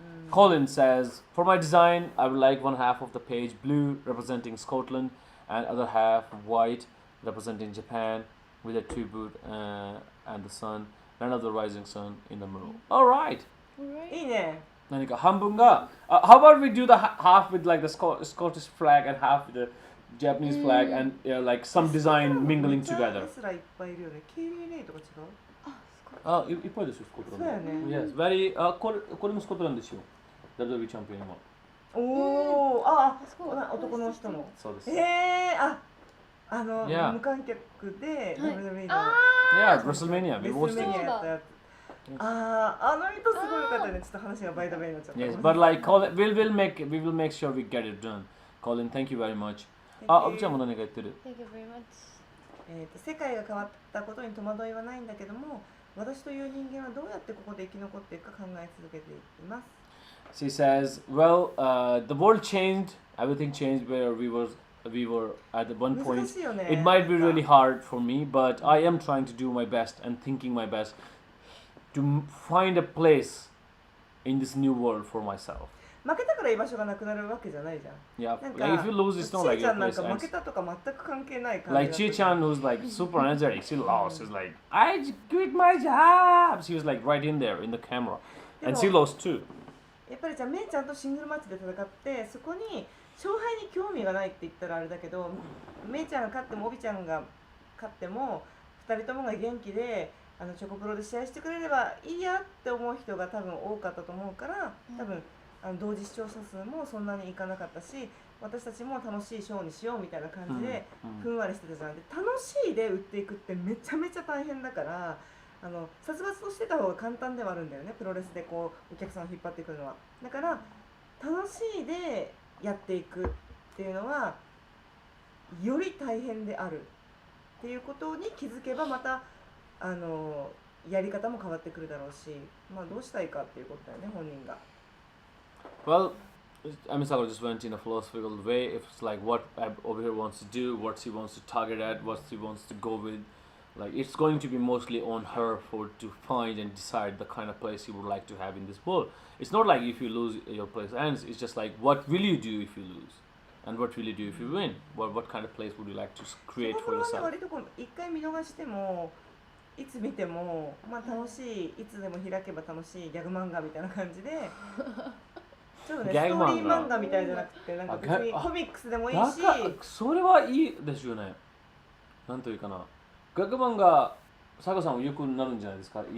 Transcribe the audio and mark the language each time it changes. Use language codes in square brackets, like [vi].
[en] Colin says, for my design, I would like one half of the page blue representing Scotland and other half white representing Japan with a tribute and the sun, and of the rising sun in the middle. Alright. [ja] いいね。何か半分が [en] how about we do the half with like the Scottish flag and half with the Japanese flag and like some design mingling together. [ja] レスラーいっぱいいるよね。ケイリー・レイとか違う？いっぱいですよ、スコットランド。そうやね。 [en] Yes, very [ja] これもスコットランドですよ。WWE チャンピオン今。おお、男の人の。そうです。無観客で WWE の。 [en] Yeah, WrestleMania. We watched it. [ja] やったやつ。あの人すごい良かったね。ちょっと話がバイトベイになっちゃった。 [en] Yes, but like Colin, we will make sure we get it done. Colin, thank you very much. [ja] おびちゃんも何か言ってる。 [en] Thank you very much. [ja] 世界が変わったことに戸惑いはないんだけども、私という人間はどうやってここで生き残っていくか考え続けています。 [en] She says, well, the world changed, everything changed where we were at one point. It might be really hard for me, but I am trying to do my best and thinking my best to find a place in this new world for myself. [ja] 負けたから居場所がなくなるわけじゃないじゃん。 [en] Yeah, like if you lose, it's not like your place ends. [ja] 負けたとか全く関係ない感じ。 [en] Like Chi-chan, who's like super energetic, she lost. She's like, I quit my job. She was like right in there in the camera, and she lost too. [ja] やっぱりじゃあメイちゃんとシングルマッチで戦ってそこに勝敗に興味がないって言ったらあれだけど、メイちゃんが勝ってもオビちゃんが勝っても2人ともが元気でチョコプロで試合してくれればいいやって思う人が多分多かったと思うから、多分同時視聴者数もそんなにいかなかったし、私たちも楽しいショーにしようみたいな感じでふんわりしてたじゃん。で楽しいで売っていくってめちゃめちゃ大変だから、殺伐としてた方が簡単ではあるんだよね、プロレスでこうお客さんを引っ張ってくるのは。だから楽しいでやっていくっていうのはより大変であるっていうことに気づけば、またやり方も変わってくるだろうし、まあどうしたいかっていうことだよね、本人が。 [en] Well, Sakura just went in a philosophical way. If it's like what over here wants to do, what she wants to target at, what she wants to go with, like it's going to be mostly on her for to find and decide the kind of place you would like to have in this world. It's not like if you lose, your place ends. It's just like what will you do if you lose, and what will you do if you win. What kind of place would you like to create for yourself? [ja] 割と一回見逃してもいつ見てもまあ楽しい、いつでも開けば楽しいギャグ漫画みたいな感じで。ちょっとね、ストーリー漫画みたいじゃなくて、なんか別にコミックスでもいいし、それはいいですよね。なんというかな、ギャグ漫画、佐賀さんもよくなるんじゃないですか。